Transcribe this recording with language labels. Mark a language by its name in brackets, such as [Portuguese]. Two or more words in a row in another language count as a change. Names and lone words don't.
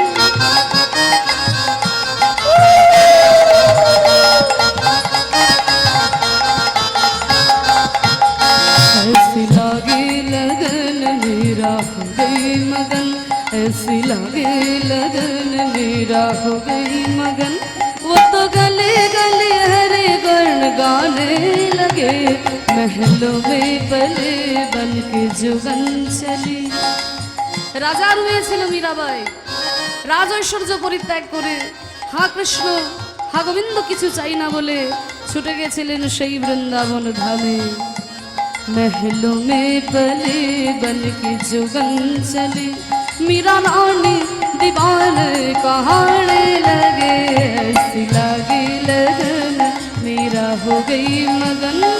[Hindi] ऐसी लागी लगन मेरा हो गई मगन, ऐसी लागी लगन मेरा हो गई मगन। वो तो गले गले हरे गण गाने लगे, महलों में पले बन के जुगन चली। [Bangla] রাজার হয়েছিল মীরাবাই, রাজ ঐশ্বর্য পরিত্যাগ করে হা কৃষ্ণ হা গোবিন্দ কিছু চাই না বলে ছুটে গেছিলেন সেই বৃন্দাবন ধামে। [Hindi] महलों में पले बन के जुगन चली, मीरा रानी दीवान कहाने लगे। ऐसी लागी लगन मीरा हो गई मगन।